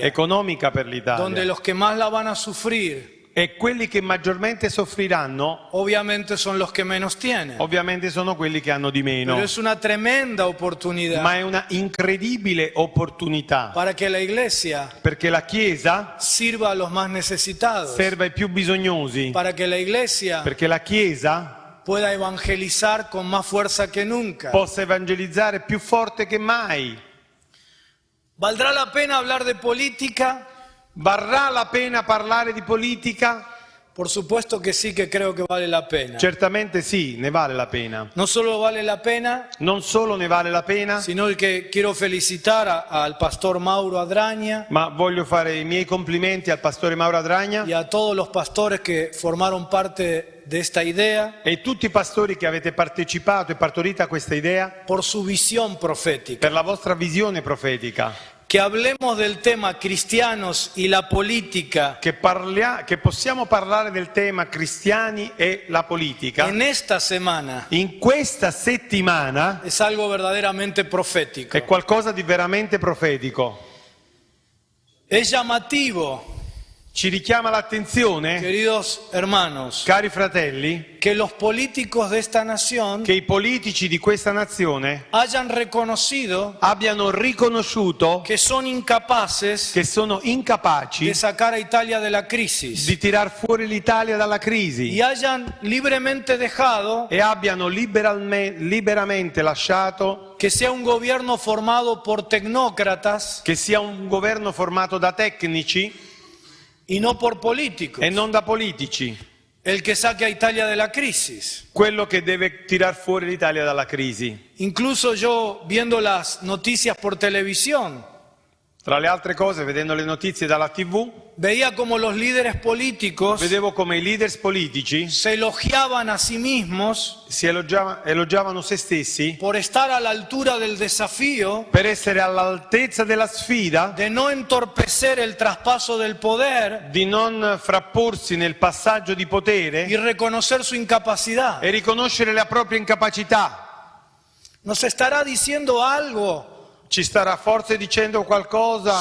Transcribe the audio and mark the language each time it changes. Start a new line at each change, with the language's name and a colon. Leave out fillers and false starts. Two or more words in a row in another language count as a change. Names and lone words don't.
Italian: economica per l'Italia,
Spanish: donde los que más la van a sufrir
Italian: e quelli che maggiormente soffriranno
Spanish: obviamente son los que menos tienen.
Italian: ovviamente sono quelli che hanno di meno,
Spanish: Pero es una tremenda oportunidad
Italian: ma è una incredibile opportunità
Spanish: para que la iglesia
Italian: perché la Chiesa
Spanish: sirva a los más necesitados,
Italian: serve ai più bisognosi,
Spanish: para que la iglesia
Italian: perché la Chiesa
Spanish: pueda evangelizar con más fuerza que nunca.
Italian: possa evangelizzare più forte che mai.
Spanish: ¿Valdrá la pena hablar de política?
Italian: Varrà la pena parlare di politica?
Spanish: Por supuesto que sí, que creo que vale la pena.
Italian: Certamente sì, ne vale la pena.
Spanish: No solo vale la pena,
Italian: Non solo ne vale la pena,
Spanish: sino el que quiero felicitar al pastor Mauro Adraña
Italian: ma voglio fare i miei complimenti al pastore Mauro Adragna
Spanish: y a todos los pastores que formaron parte de esta idea
Italian: e tutti i pastori che avete partecipato e partorito a questa idea
Spanish: por su visión profética.
Italian: per la vostra visione profetica.
Spanish: Que hablemos del tema cristianos y la política
Italian: Che possiamo parlare del tema cristiani e la politica
Spanish: en esta semana
Italian: in questa settimana
Spanish: es algo verdaderamente profético.
Italian: è qualcosa di veramente profetico.
Spanish: Es llamativo,
Italian: Ci richiama l'attenzione,
Spanish: queridos hermanos,
Italian: cari fratelli,
Spanish: que los políticos de esta nación
Italian: che i politici di questa nazione
Spanish: hayan reconocido
Italian: abbiano riconosciuto
Spanish: que son incapaces
Italian: che sono incapaci
Spanish: de sacar a Italia de la crisis
Italian: di tirar fuori l'Italia dalla crisi
Spanish: y hayan libremente dejado
Italian: e abbiano liberamente lasciato
Spanish: que sea un gobierno formado por tecnócratas
Italian: che sia un governo formato da tecnici
Spanish: y no por políticos.
Italian: e non da politici.
Spanish: el que saque a Italia de la crisis.
Italian: quello che deve tirar fuori l'Italia dalla crisi.
Spanish: Incluso yo, viendo las noticias por televisión,
Italian: Tra le altre cose, vedendo le notizie dalla TV,
Spanish: veía como los líderes políticos
Italian: vedevo come i leaders politici
Spanish: se elogiaban a sí mismos
Italian: si elogiavano se stessi
Spanish: por estar a la altura del desafío
Italian: per essere all'altezza della sfida,
Spanish: de no entorpecer el traspaso del poder
Italian: di non frapporsi nel passaggio di
Spanish: y
Italian: potere
Spanish: reconocer su incapacidad.
Italian: e riconoscere la propria incapacità.
Spanish: ¿Nos estará diciendo algo
Italian: Ci starà forse dicendo qualcosa